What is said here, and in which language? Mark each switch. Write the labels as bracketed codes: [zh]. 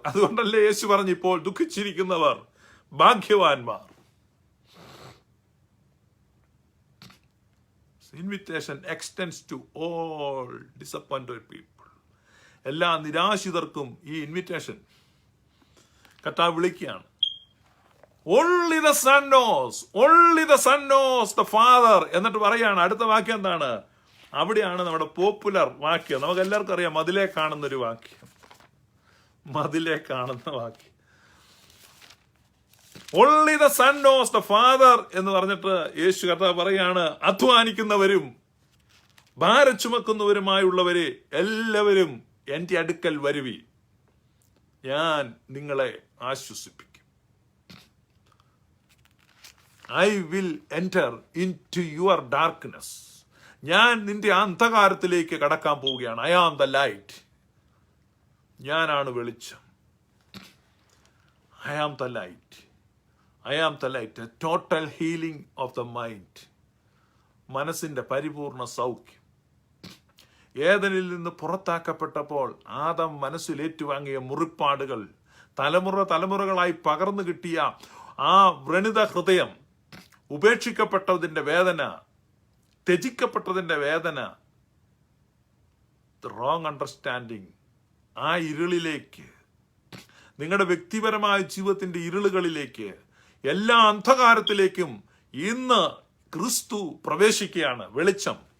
[ml] അതുകൊണ്ടല്ലേ യേശു പറഞ്ഞു, ഇപ്പോൾ ദുഃഖിച്ചിരിക്കുന്നവർ ഭാഗ്യവാന്മാർ. [en] Invitation extends to all disappointed people. [ml] എല്ലാ നിരാശിതർക്കും ഈ ഇൻവിറ്റേഷൻ കർത്താവ് വിളിക്കുകയാണ്. [en] Only the Son knows, only the Son knows the Father. [ml] എന്നിട്ട് പറയാണ്, അടുത്ത വാക്യം എന്താണ്? അവിടെയാണ് നമ്മുടെ പോപ്പുലർ വാക്യം. നമുക്ക് എല്ലാവർക്കും അറിയാം, മതിലേ കാണുന്നൊരു വാക്യം, മതിലേ കാണുന്ന വാക്യം. [en] Only the Son knows the Father [ml] എന്ന് പറഞ്ഞിട്ട് യേശു കർത്താവ് പറയാണ്, അധ്വാനിക്കുന്നവരും ഭാരം ചുമക്കുന്നവരുമായുള്ളവരെ എല്ലാവരും എൻ്റെ അടുക്കൽ വരുവി, ഞാൻ നിങ്ങളെ ആശ്വസിപ്പിക്കും. [en] I will enter into your darkness. [ml] ഞാൻ നിന്റെ അന്ധകാരത്തിലേക്ക് കടക്കാൻ പോവുകയാണ്. [en] I am the light. [ml] ഞാനാണ് വെളിച്ചം. [en] I am the light. I am the light. A total healing of the mind. [ml] മനസ്സിന്റെ പരിപൂർണ സൗഖ്യം. ഏദനിൽ നിന്ന് പുറത്താക്കപ്പെട്ടപ്പോൾ ആദം മനസ്സിൽ ഏറ്റുവാങ്ങിയ മുറിപ്പാടുകൾ, തലമുറകളായി പകർന്നു കിട്ടിയ ആ വ്രണിത ഹൃദയം, ഉപേക്ഷിക്കപ്പെട്ടതിന്റെ വേദന, ത്യജിക്കപ്പെട്ടതിന്റെ വേദന, റോങ് അണ്ടർസ്റ്റാൻഡിങ്, ആ ഇരുളിലേക്ക്, നിങ്ങളുടെ വ്യക്തിപരമായ ജീവിതത്തിന്റെ ഇരുളുകളിലേക്ക്, എല്ലാ അന്ധകാരത്തിലേക്കും ഇന്ന് ക്രിസ്തു പ്രവേശിക്കുകയാണ്, വെളിച്ചം.